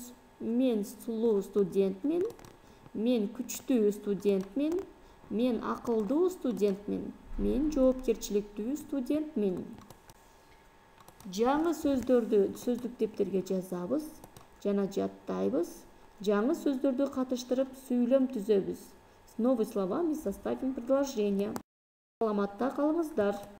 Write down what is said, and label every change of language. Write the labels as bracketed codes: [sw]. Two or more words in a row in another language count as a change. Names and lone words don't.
[ky] Мен сулуу студентмин, мен күчтүү студентмин, мен акылдуу студентмин, мен жоопкерчиликтүү студентмин. Жаңы сөздөрдү сөздүк дептерге жазабыз жана жаттайбыз. Жаңы сөздөрдү катыштырып сүйлөм түзөбүз. [ru] С новыми словами составим предложение. [ky] Саламатта калыңыздар.